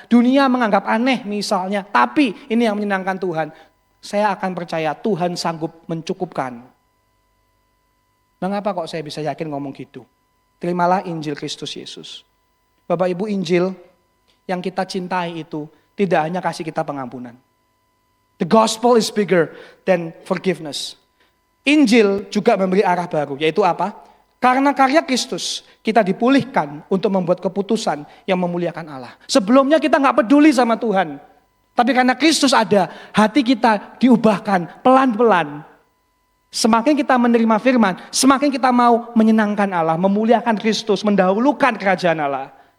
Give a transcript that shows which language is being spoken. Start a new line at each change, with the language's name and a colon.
Indonesian: Dunia menganggap aneh misalnya. Tapi ini yang menyenangkan Tuhan. Saya akan percaya Tuhan sanggup mencukupkan. Mengapa kok saya bisa yakin ngomong gitu? Terimalah Injil Kristus Yesus. Bapak Ibu, Injil yang kita cintai itu tidak hanya kasih kita pengampunan.
English: The gospel is bigger than forgiveness.
Indonesian: Injil juga memberi arah baru, yaitu apa? Karena karya Kristus, kita dipulihkan untuk membuat keputusan yang memuliakan Allah. Sebelumnya kita gak peduli sama Tuhan. Tapi karena Kristus ada, hati kita diubahkan pelan-pelan. Semakin kita menerima firman, semakin kita mau menyenangkan Allah, memuliakan Kristus, mendahulukan kerajaan Allah.